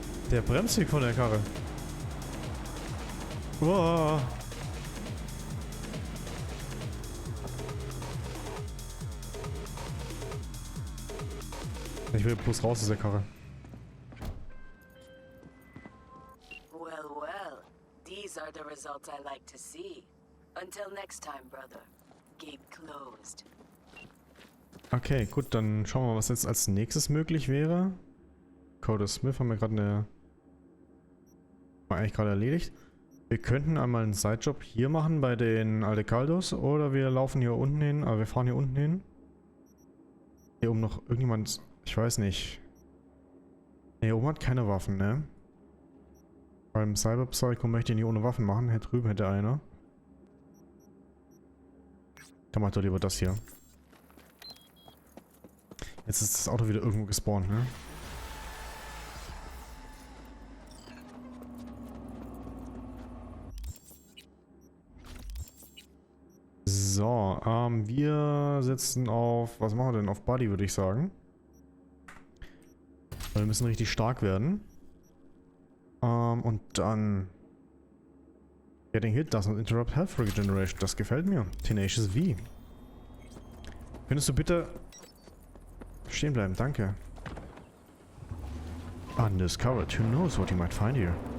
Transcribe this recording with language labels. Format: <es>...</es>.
<de>Der Bremsweg von der Karre. Wow. Ich will bloß raus aus der Karre.</de> <en>Well, well. These are the results I like to see. Until next time, brother. Gate closed.</en> <de>Okay, gut, dann schauen wir mal, was jetzt als nächstes möglich wäre. Code Smith haben wir gerade eine... War eigentlich gerade erledigt. Wir könnten einmal einen Sidejob hier machen bei den Aldecaldos oder wir laufen hier unten hin, aber wir fahren hier unten hin. Hier oben noch irgendjemand... Ich weiß nicht. Hier oben hat keine Waffen, ne? Beim Cyberpsycho möchte ich nicht ohne Waffen machen. Hier drüben hätte einer. Dann macht doch lieber das hier. Jetzt ist das Auto wieder irgendwo gespawnt, ne? So, wir setzen auf... Was machen wir denn? Auf Buddy, würde ich sagen. Weil wir müssen richtig stark werden. Und dann...</de> <en>Getting hit doesn't interrupt health regeneration.</en> <de>Das gefällt mir. Tenacious V. Könntest du bitte... stehen bleiben, danke.</de> <en>Undiscovered. Who knows what you might find here?</en>